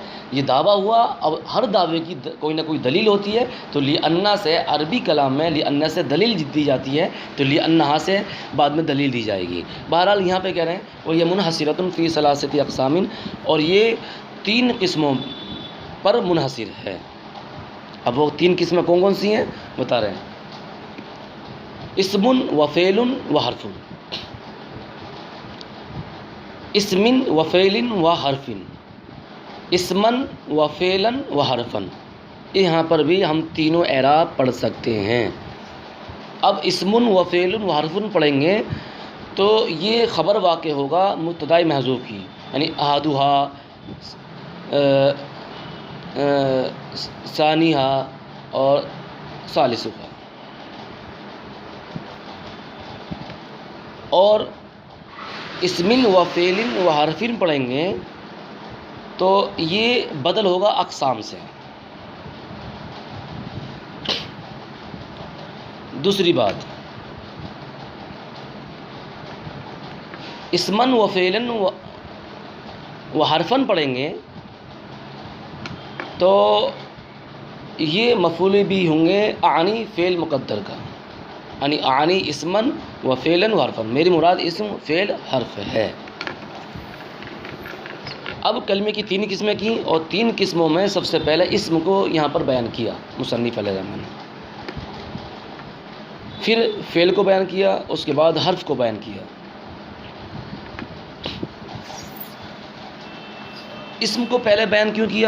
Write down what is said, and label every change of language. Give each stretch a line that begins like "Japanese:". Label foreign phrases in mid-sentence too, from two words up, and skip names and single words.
Urdu: یہ دعویٰ ہوا، اب ہر دعوے کی کوئی نہ کوئی دلیل ہوتی ہے، تو لِأَنَّ سے عربی کلام میں لِأَنَّ سے دلیل دی جاتی ہے، تو لِأَنَّہا سے بعد میں دلیل دی جائے گی۔ بہرحال یہاں پہ کہہ رہے ہیں وہ یہ
Arabic: منحصرۃ فی ثلاثۃ اقسام،
Urdu: اور یہ 3 قسموں پر منحصر ہے۔ اب وہ 3 قسمیں کون کون سی ہیں بتا رہے ہیں،
Arabic: اسم و فعل و حرف۔ اسم و فعل و حرف، اسمن و فعلن و حرفن،
Urdu: یہاں پر بھی ہم تینوں اعراب پڑھ سکتے ہیں۔ اب
Arabic: اسم و فعل و حرفن
Urdu: پڑھیں گے تو یہ خبر واقع ہوگا مبتداء محذوف کی، یعنی
Arabic: احدھا، ثانیہا
Urdu: اور ثالثھا۔ اور
Arabic: اسم و فعل و حرفن
Urdu: پڑھیں گے تو یہ بدل ہوگا اقسام سے. دوسری بات،
Arabic: اسمن و فعلن و حرفن
Urdu: پڑھیں گے تو یہ مفعول بھی ہوں گے اعنی فعل مقدر کا، یعنی
Arabic: اعنی اسمن و فعلن و حرفن،
Urdu: میری مراد اسم فعل حرف ہے. اب کلمے کی 3 قسمیں کی، اور 3 قسموں میں سب سے پہلے اسم کو یہاں پر بیان کیا مصنف علیہ الرحمۃ نے، پھر فعل کو بیان کیا، اس کے بعد حرف کو بیان کیا. اسم کو پہلے بیان کیوں کیا؟